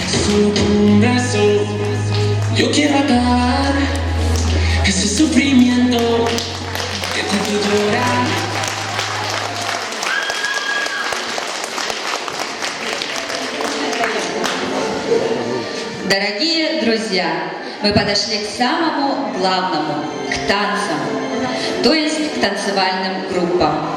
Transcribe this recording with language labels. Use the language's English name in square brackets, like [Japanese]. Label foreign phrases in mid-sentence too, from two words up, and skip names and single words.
[Spanish] solo con un beso. Yo quiero acabar ese sufrimiento que te hace llorar. [Russian] Дорогие друзья, мы подошли к самому главному, к танцам, то есть к танцевальным группам.